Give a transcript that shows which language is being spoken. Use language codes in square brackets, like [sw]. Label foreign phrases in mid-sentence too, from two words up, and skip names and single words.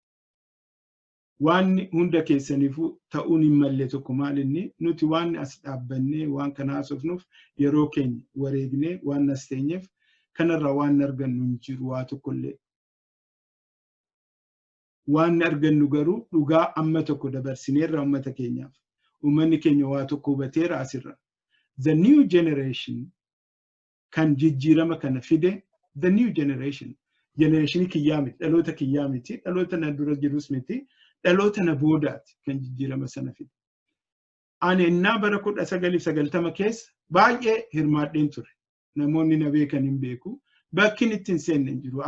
[om] Waan hunda keessaniifuu ta'uun hin malle tokko maalinni nuti waan as dhaabbannee waan kana haasofnuuf yeroo keenya wareegnee waan as teenyeef kanarraa waan argannu hin jiru waa tokkollee. Waan argannu garuu dhugaa amma tokko dabarsineerra ummata keenyaaf. Ummanni keenya waa tokko hubateera asirra. [en] The new generation [om] kan jijjiirama kana fide, [en] the new generation [om] kiyyaa miti, dhaloota kiyyaa miti, dhaloota na dura jirus miti, dhaloota na boodaati kan jijjiirama sana fide. Ani innaa bara 1990 keessa baay'ee hirmaadheen ture. Namoonni na beekan hin beeku. Bakki itti hin seenne hin jiru.